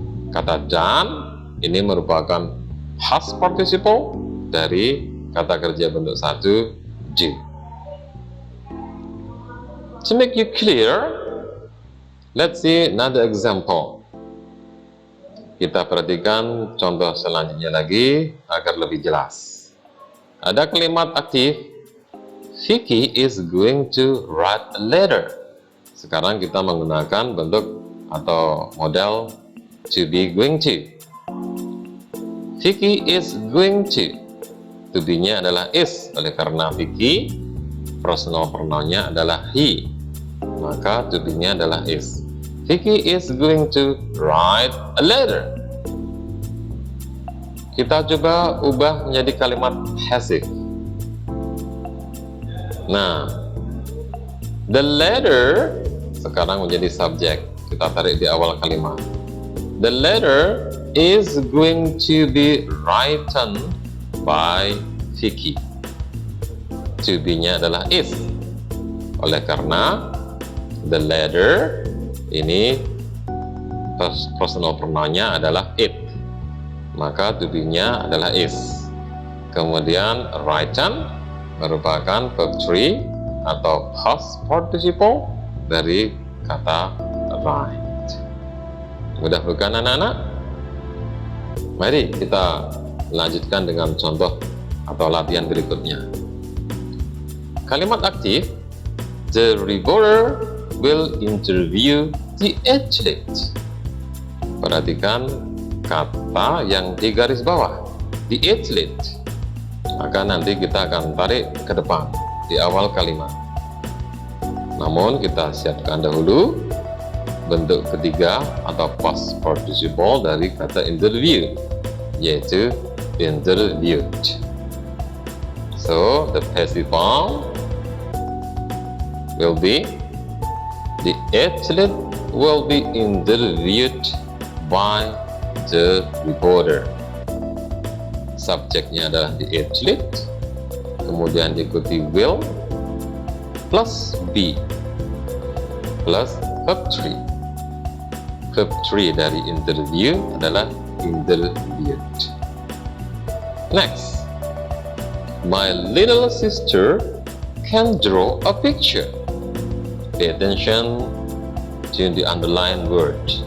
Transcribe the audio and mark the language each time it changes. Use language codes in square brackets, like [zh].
[id] Kata done ini merupakan past participle dari kata kerja bentuk satu do. [en] To make you clear, let's see another example. [id] Kita perhatikan contoh selanjutnya lagi agar lebih jelas. Ada kalimat aktif, [en] Vicky is going to write a letter. [id] Sekarang kita menggunakan bentuk atau model [en] to be going to. Vicky is going to. [id] To be-nya adalah is, oleh karena Vicky personal pronoun-nya adalah he, maka to be-nya adalah is. [en] Vicky is going to write a letter. [id] Kita coba ubah menjadi kalimat passive. Nah, [en] The letter [id] sekarang menjadi subjek. Kita tarik di awal kalimat. [en] The letter is going to be written by Vicky. [id] To be-nya adalah is. Oleh karena [en] the letter [id] ini personal pronoun-nya adalah it, maka to be-nya adalah is. Kemudian written merupakan verb 3 atau past participle dari kata write. Mudah bukan anak-anak? Mari kita lanjutkan dengan contoh atau latihan berikutnya. Kalimat aktif, [en] the reporter will interview the athlete. [id] Perhatikan kata yang di garis bawah, [en] the athlete. [id] Maka nanti kita akan tarik ke depan di awal kalimat. Namun kita siapkan dahulu bentuk ketiga atau past participle dari kata interview, yaitu interviewed. [en] So the passive form will be the athlete will be interviewed by the reporter. [id] Subjeknya adalah [en] the athlete, [id] kemudian diikuti will plus be plus verb 3. Verb 3 dari interview adalah interviewed. [en] Next, my little sister can draw a picture. Pay attention to the underlined word.